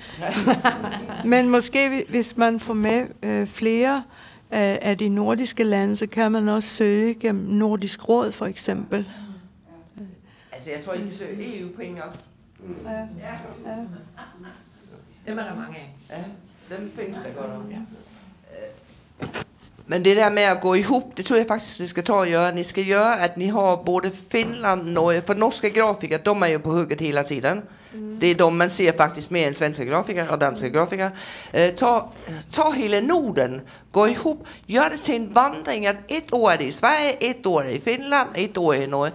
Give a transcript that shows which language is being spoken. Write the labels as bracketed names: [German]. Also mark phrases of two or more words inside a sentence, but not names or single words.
[Danish] Men måske hvis man får med flere af de nordiske lande, så kan man også søge gennem Nordisk Råd for eksempel. Altså jeg tror I kan søge EU-penge også. Ja. Dem er der mange af. Ja, dem findes der godt om. Ja. [Swedish] Men det där med att gå ihop, det tror jag faktiskt ni ska ta och göra. Ni ska göra att ni har både Finland, Norge, för norska grafiker, de är ju på hugget hela tiden. Det är de man ser faktiskt mer än svenska grafiker och danska grafiker. Ta hela Norden, gå ihop, gör det till en vandring att ett år är det i Sverige, ett år är det i Finland, ett år är det i Norge.